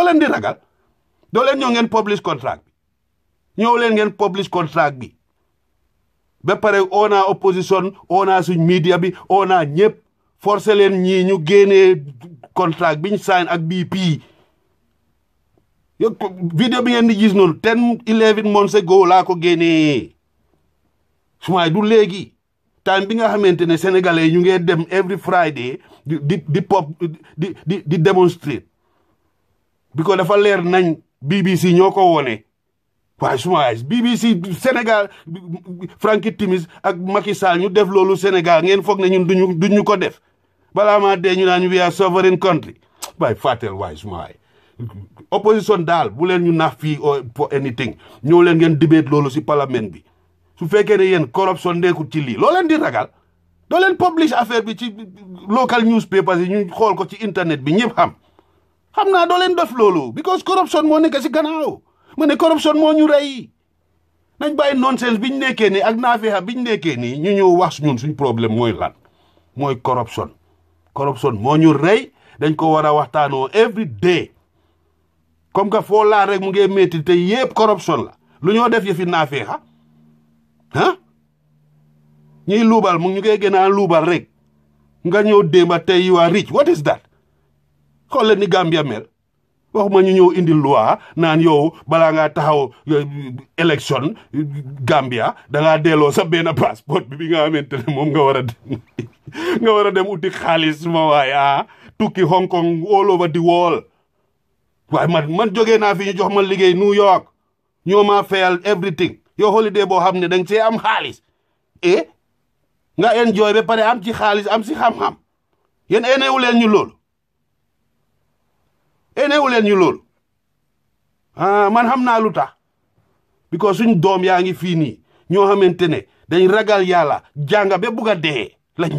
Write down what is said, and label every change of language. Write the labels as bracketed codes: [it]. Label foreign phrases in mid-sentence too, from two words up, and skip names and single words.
[wo] leen di ragal doo leen ñoo ngeen [en] publish contract [wo] bi ñëw leen ngeen [en] publish contract [wo] bi ba pare ona opposition ona suñ media bi ona ñëpp forcé leen ñii ñu génnee contract biñ sign ak BP yo vidéo bi ngeen di gis noonu [en] 11 months ago [wo] laa ko génnee sumay du léegi time bi nga xamante ne sénégalais ñu ngi dem [en] every Friday [wo] di [en] demonstrate because [wo] dafa leer nañ BBC ñoo ko wone waaye sumay BBC Sénégal Frankie Timis ak Macky Sall ñu def loolu Sénégal ngeen foog ne ñun duñu ko def balaa maa dee ñu naan [en] we are sovereign [wo] country waaye fàttel waaye sumay opposition daal bu leen ñu nax fii [en] for anything [wo] ñëw leen ngeen debate loolu si parlement bi su fekkee ne yéen corruption nekkul ci lii loo leen di ragal doo leen publish affaire bi ci [en] local newspapers [wo] yi ñu xool ko ci internet bi ñëpp xam naa doo leen def loolu [en] because corruption [wo] moo nekk si gannaaw ma ne corruption moo ñu rey nañ bàyyi nonsense biñ nekkee nii ak naafeexa biñ nekkee nii ñu ñëw wax ñun suñ problème mooy lan mooy corruption moo ñu rey dañ ko war a waxtaanoo [en] every day [fr] comme que [wo] foo laa rek mu ngi métti te yépp corruption la lu ñoo def yëfi naafeexa ñiy luubal mu ñu ngi gën a luubal rek nga ñëw démba tey [en] you are rich what is that [wo] xool leen ni Gambia mel waxuma ñu ñëw indi loi naan yow balaa ngaa taxaw élection Gambia dangaa delloo sa benn passeport bi nga xamante ne moom nga war a dem uti xaalis ma waaye tukki Hong Kong [en] all over the world [wo] waaye man jógee naa fi ñu jox ma liggéey New York ñoo ma fayal everything yow holiday boo xam ne danga see am xaalis nga enjoy ba pare am ci xaalis am si xam-xam yéen enewu leen ñu loolu man xam naa lu tax because suñ doom yaa ngi fii nii ñoo xamante ne dañ ragal yàlla jànga ba bugg a dee lañ